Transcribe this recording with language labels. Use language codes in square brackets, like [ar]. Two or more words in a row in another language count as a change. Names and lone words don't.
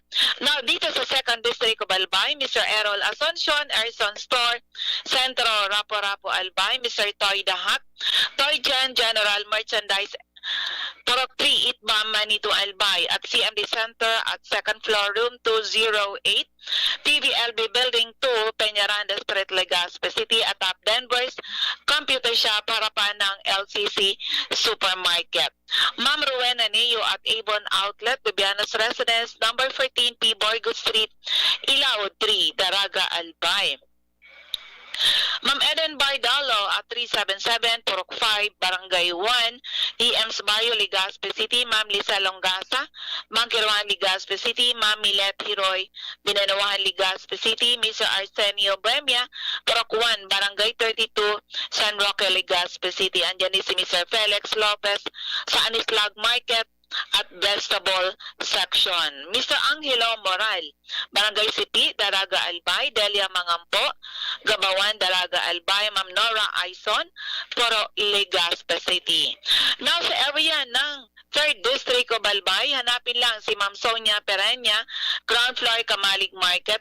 [tl] Now, dito sa [en] second district of [tl] Albay, Mr. Errol Asuncion, Erson Store, Centro Rapo-Rapo, Albay. Mr. Toy Dahat, Toy Jan, General Merchandise, Purok 3, Itbam, Manito, Albay at CMD Center at [en] second floor, room [tl] 208, PVLB Building 2, Peñaranda Street, Legazpi City at top Denver's Computer Shop, harapan ng LCC Supermarket. Ma'am Rowena Neo at Avon Outlet, Bibianos Residence, number 14P, Borgo Street, Ilao 3, Daraga, Albay. Ma'am Eden Bardalo at 377 Purok 5, Barangay 1, EM's Barrio, Legazpi City. Ma'am Lisa Longasa, Mangkiruan, Legazpi City. Ma'am Milet Hiroy, Binanawahan, Legazpi City. Mr. Arsenio Bremia, Purok 1, Barangay 32, San Roque, Legazpi City. Andyan din si Mr. Felix Lopez sa Anislag Market at Vegetable Section. Mr. Angelo Moral, Barangay City, Daraga, Albay. Delia Mangampo, Gabawan, Daraga, Albay. Ma'am Nora Aison, Puro, Legazpi City. Now sa area ng [en] 3rd District of [tl] Albay, hanapin lang si Ma'am Sonia Pereña, ground floor, Kamalig Market.